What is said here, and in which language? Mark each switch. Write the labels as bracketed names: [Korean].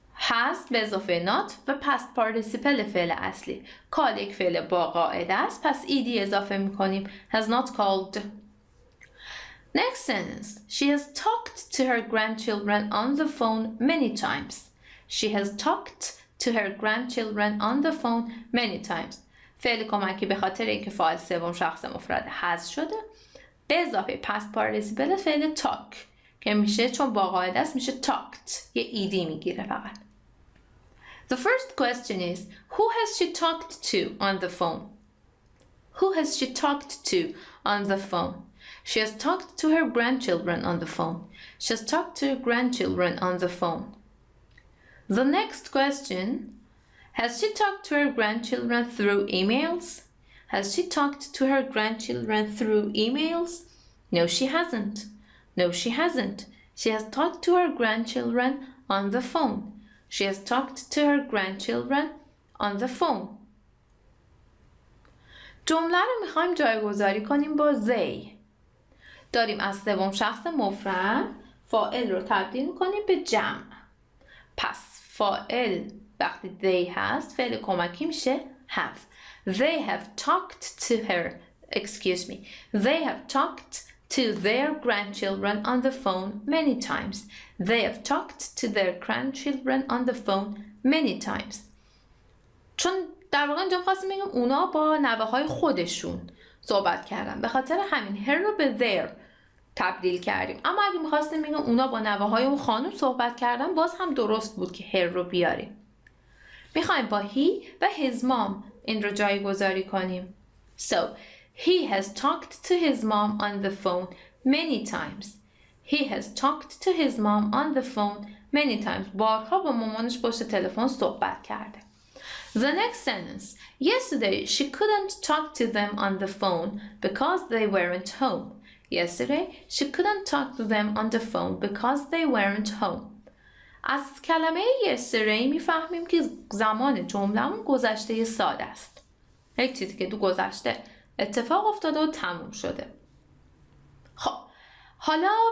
[Persian] has به اضافه not و [English] past participle [Persian] فعل اصلی. call یک فعل با قاعده است، پس ed اضافه میکنیم. [English] has not called. Next sentence. She has talked to her grandchildren on the phone many times. She has talked to her grandchildren on the phone many times. [Persian] فعل کمکی به خاطر اینکه فاعل سوم شخص مفرد has شده به اضافه [English] past participle [Persian] فعل talk که میشه چون با قاعده است میشه talked، یه ایدی میگیره فقط. [English] The first question is, who has she talked to on the phone? Who has she talked to on the phone? She has talked to her grandchildren on the phone. She has talked to her grandchildren on the phone. The next question, has she talked to her grandchildren through emails? Has she talked to her grandchildren through emails? No, she hasn't. No, she hasn't. She has talked to her grandchildren on the phone. She has talked to her grandchildren on the phone. [Persian] جمله رو میخوایم جایگذاری کنیم با they. داریم از سوم شخص مفرد فاعل رو تبدیل میکنیم به جمع. پس فاعل وقتی they هست فعل کمکی میشه have. [English] They have talked to her. Excuse me. They have talked to their grandchildren on the phone many times. They have talked to their grandchildren on the phone many times. [Persian] چون در واقع اینجا خواستیم بگیم اونا با نوه های خودشون صحبت کردن، به خاطر همین her رو به their تبدیل کردیم. اما اگه میخواستیم بگیم اونا با نوه های اون خانم صحبت کردن باز هم درست بود که her رو بیاریم. میخوایم با he و his mom این رو جایگذاری کنیم. [English] So he has talked to his mom on the phone many times. He has talked to his mom on the phone many times. [Persian] بارها با مامانش پشت تلفن صحبت کرده. [English] The next sentence. Yesterday she couldn't talk to them on the phone because they weren't home. Yesterday she couldn't talk to them on the phone because they weren't home. [Persian] از کلمه yesterday میفهمیم که زمان جمله‌مون گذشته ساده است. یک چیزی که تو گذشته اتفاق افتاده و تموم شده. خب حالا